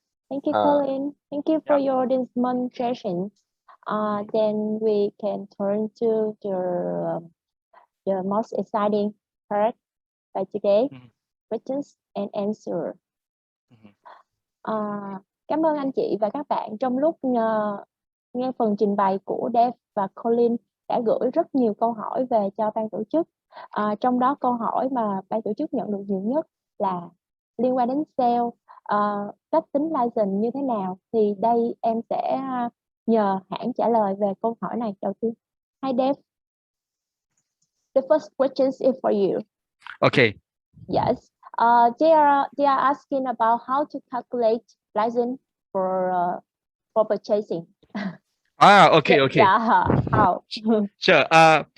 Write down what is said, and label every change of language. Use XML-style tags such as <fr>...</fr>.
<en>Thank you, Colin. Thank you for your demonstration. Then we can turn to the most exciting part by today, questions and answer.</en> <vi>Cảm ơn anh chị và các bạn trong lúc nghe phần trình bày của Dave và Colin đã gửi rất nhiều câu hỏi về cho ban tổ chức. Trong đó câu hỏi mà ban tổ chức nhận được nhiều nhất là liên quan đến sale, cách tính license như thế nào. Thì đây em sẽ nhờ hãng trả lời về câu hỏi này đầu tiên.</vi> <en>Hi Dave. The first question is for you. Okay. Yes. They are asking about how to calculate license for purchasing. Okay, okay. Yeah, how? Sure.</en>